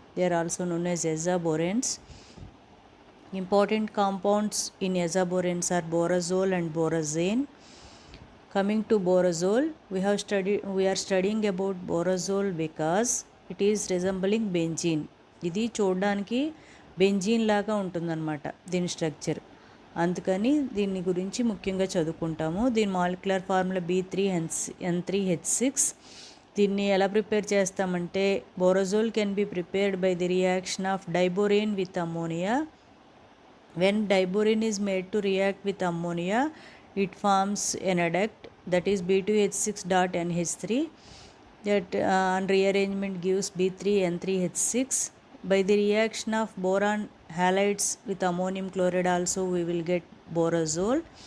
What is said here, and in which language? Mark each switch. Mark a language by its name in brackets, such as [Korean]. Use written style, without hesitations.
[English] They are also known as azaboranes. Important compounds in azaboranes are borazole and borazane. Coming to borazole, we are studying about borazole because it is resembling benzene. [Telugu] ఇది చూడడానికి benzene లాగా ఉంటుందన్నమాట దీని structure. అందుకని దీని గురించి ముఖ్యంగా చదువుకుంటాము. దీని మాలిక్యులర్ ఫార్ములా B3N3H6. దీన్ని ఎలా ప్రిపేర్ చేస్తామంటే [English] Borazole can be prepared by the reaction of diborane with ammonia. When diborane is made to react with ammonia, it forms an adduct, that is B2H6.NH3, that on rearrangement gives B3N3H6. By the reaction of boron halides with ammonium chloride also we will get borazole.